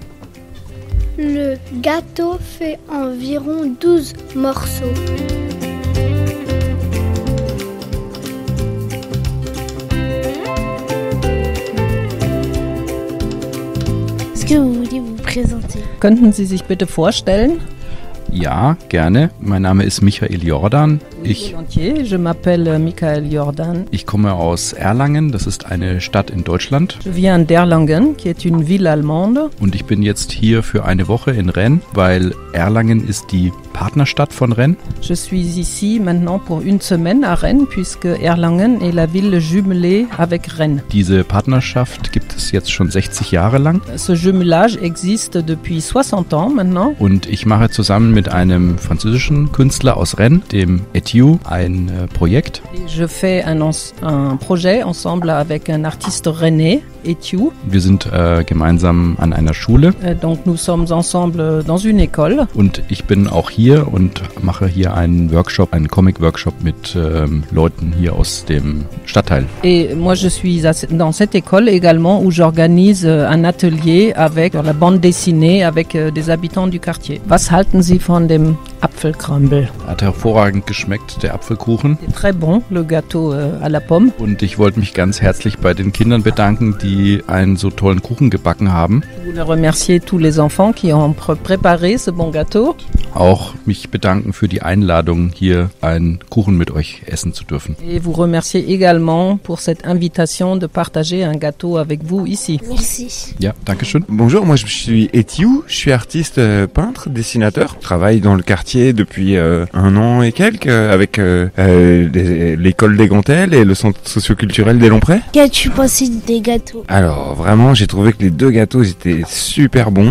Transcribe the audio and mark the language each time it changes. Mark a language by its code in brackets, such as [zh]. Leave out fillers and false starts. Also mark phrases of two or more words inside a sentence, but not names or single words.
[fr] Le gâteau fait environ 12 morceaux. Est-ce que vous voulez vous présenter? [de] Könnten Sie sich bitte vorstellen? Ja, gerne. Mein Name ist Michael Jordan. [fr] Je m'appelle Michael Jordan. [de] Ich komme aus Erlangen, das ist eine Stadt in Deutschland. [fr] Je viens d'Erlangen, qui est une ville allemande. [de] Und ich bin jetzt hier für eine Woche in Rennes, weil Erlangen ist die Partnerstadt von Rennes. [fr] Je suis ici maintenant pour une semaine à Rennes, puisque Erlangen est la ville jumelée avec Rennes. [de] Diese Partnerschaft gibt es jetzt schon 60 Jahre lang. [fr] Ce jumelage existe depuis 60 ans maintenant. [de] Und ich mache zusammen mit einem französischen Künstler aus Rennes, dem Etiou, ein Projekt. [fr] Je fais un projet ensemble avec un artiste rennais, Etiou. [de] Wir sind gemeinsam an einer Schule. [fr] Donc nous sommes ensemble dans une école. [de] Und ich bin auch hier und mache hier einen Workshop, einen Comic-Workshop mit Leuten hier aus dem Stadtteil. [fr] Et moi je suis dans cette école également où j'organise un atelier avec la bande dessinée avec des habitants du quartier. [de] Was halten Sie von dem Apfelkrumble? Hat hervorragend geschmeckt, der Apfelkuchen. [fr] Très bon, le gâteau à la pomme. [de] Und ich wollte mich ganz herzlich bei den Kindern bedanken, die einen so tollen Kuchen gebacken haben. [fr] Je voulais remercier tous les enfants qui ont préparé ce bon gâteau. [de] Auch mich bedanken für die Einladung, hier einen Kuchen mit euch essen zu dürfen. [fr] Et vous remercier également pour cette invitation de partager un gâteau avec vous ici. Merci. [de] Ja, danke schön. [fr] Bonjour, moi je suis Etiou, je suis artiste, peintre, dessinateur. Je travaille dans le quartier depuis 1 an et quelques avec l'école des Gantelles et le centre socioculturel des Lomprés. Qu'as-tu pensé des gâteaux? Alors vraiment, j'ai trouvé que les 2 gâteaux étaient super bons.